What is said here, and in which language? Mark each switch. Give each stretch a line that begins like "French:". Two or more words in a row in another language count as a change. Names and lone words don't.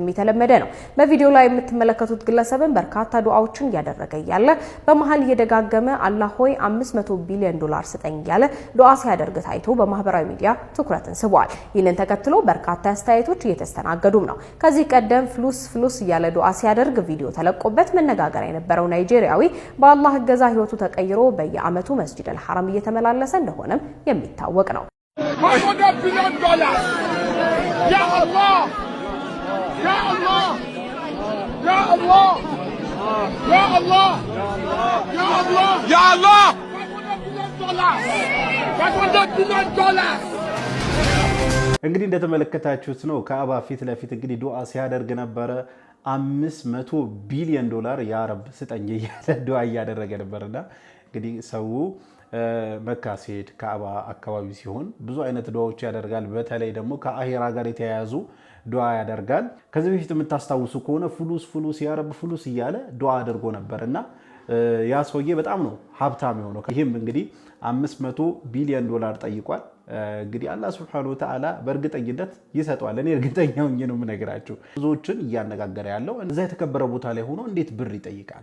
Amharic: የተለመደ ነው በቪዲዮ ላይ የምትመለከቱት ግለሰብን በርካታ ዱዓዎችን ያደረገ ያለ በመሃል እየደጋገመ አላህ ሆይ 500 ቢሊዮን ዶላር ስጠኝ ያለ ዱዓ ሲያደርግ ታይቶ በማህበራዊ ሚዲያ ትኩረትን ስቧል ይህንን ተከትሎ በርካታ አስተያየቶች እየተስተናገዱም ነው ከዚህ ቀደም ፍሉስ ያለ ዱዓ ሲያደርግ ቪዲዮ ተለቆበት መነጋገሪያ የነበረው ናይጄሪያዊ በአላህ እገዛ ህይወቱ ተቀይሮ በየዓመቱ መስጂድ አልሐራም እየተመላለሰ እንደሆነም የሚታወቅ ነው
English: $500 billion.
Arabic: يا الله! يا الله! يا الله! يا الله! يا الله! يا الله!
English: $500 billion.
Amharic: እንግዲህ እንደተመለከታችሁት ነው ከአባ ፊት ለፊት እንግዲህ ዱዓ ሲያደርግ ነበር 500 ቢሊዮን ዶላር
Arabic: يا رب
Amharic: ስጠኝ እያለ ዱዓ እያደረገ ነበርና እንግዲህ ሰው መካ ሲሄድ ከአባ አካባቢ ሲሆን ብዙ አይነት ዱዓዎች ያደርጋል በተለይ ደግሞ ከአኺራ ጋር የተያያዙ ዱዓ ያደርጋል። ከዚህ በፊት የምታስታውሱ ከሆነ
Arabic: فلوس يا رب فلوس
Amharic: እያለ ዱዓ አድርጎ ነበርና ያ ሰውዬ በጣም ነው ሀብታም የሆነው። ይህም እንግዲህ 500 ቢሊዮን ዶላር ጠይቋል። እንግዲህ አላህ
Arabic: سبحانه وتعالى
Amharic: በእርግጠኝነት ይሰጠዋል። እኔ እርግጠኛ ሆኜ ነው የምነግራችሁ። ብዙዎችን እያነጋገረ ያለው እዛ የተከበረ ቦታ ላይ ሆኖ እንዴት ብር ይጠይቃል?